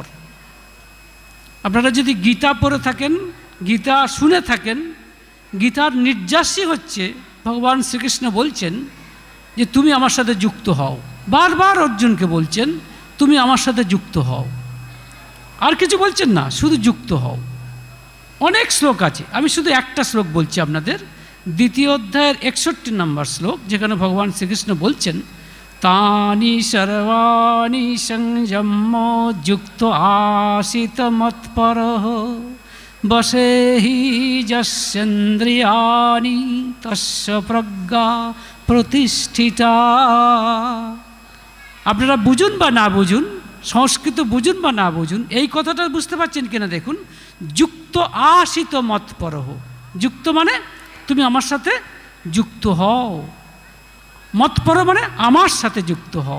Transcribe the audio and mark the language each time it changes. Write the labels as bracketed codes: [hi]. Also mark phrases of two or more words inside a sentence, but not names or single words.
[bn] আপনারা যদি গীতা পড়ে থাকেন, গীতা শুনে থাকেন, গীতার নির্যাসই হচ্ছে ভগবান শ্রীকৃষ্ণ বলছেন যে তুমি আমার সাথে যুক্ত হও। বারবার অর্জুনকে বলছেন তুমি আমার সাথে যুক্ত হও, আর কিছু বলছেন না, শুধু যুক্ত হও। অনেক শ্লোক আছে, আমি শুধু একটা শ্লোক বলছি আপনাদের, 2য় অধ্যায়ের 61 নম্বর শ্লোক, যেখানে ভগবান শ্রীকৃষ্ণ বলছেন [sa] तानि सर्वाणि संयम्य युक्त आसीत मत्परः বসে হি যস্যেন্দ্রিয়াণি তস্য প্রজ্ঞা প্রতিষ্ঠিতা। [bn] আপনারা বুঝুন বা না বুঝুন, সংস্কৃত বুঝুন বা না বুঝুন, এই কথাটা বুঝতে পারছেন কিনা দেখুন। [sa] যুক্ত আশিত মৎপরহ, [bn] যুক্ত মানে তুমি আমার সাথে যুক্ত হও, মৎপর মানে আমার সাথে যুক্ত হও।